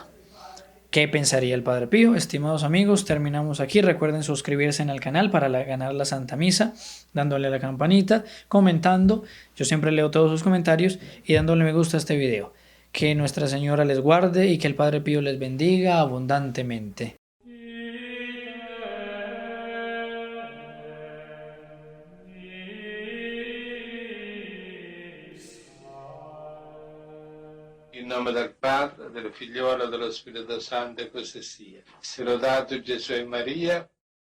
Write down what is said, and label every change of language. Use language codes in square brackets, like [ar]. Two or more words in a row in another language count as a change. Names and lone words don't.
[es] ¿Qué pensaría el Padre Pío? Estimados amigos, terminamos aquí. Recuerden suscribirse en el canal para ganar la Santa Misa, dándole a la campanita, comentando. Yo siempre leo todos sus comentarios y dándole me gusta a este video. Que Nuestra Señora les guarde y que el Padre Pío les bendiga abundantemente. [it] In nome del Padre, del Figliolo e dello Spirito Santo, e così sia. Sia lodato Gesù e Maria.